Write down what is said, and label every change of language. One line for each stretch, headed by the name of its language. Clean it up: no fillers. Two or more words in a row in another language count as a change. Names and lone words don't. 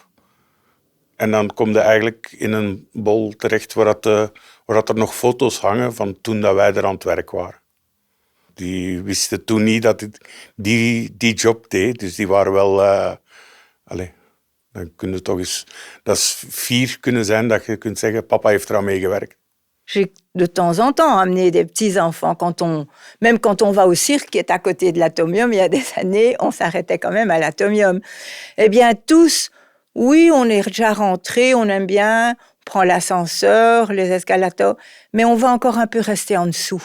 Dutch: En dan kom je eigenlijk in een bol terecht waar er nog foto's hangen van toen dat wij er aan het werk waren. Die wisten toen niet dat ik die job deed, dus die waren wel... dan kun je toch eens... Dat is fier kunnen zijn dat je kunt zeggen, papa heeft eraan meegewerkt.
French: J'ai de temps en temps amené des petits-enfants. Même quand on va au cirque, qui est à côté de l'atomium, il y a des années, on s'arrêtait quand même à l'atomium. Eh bien, tous... Oui, on est déjà rentrés, on aime bien, on prend l'ascenseur, les escalators, mais on va encore un peu rester en dessous.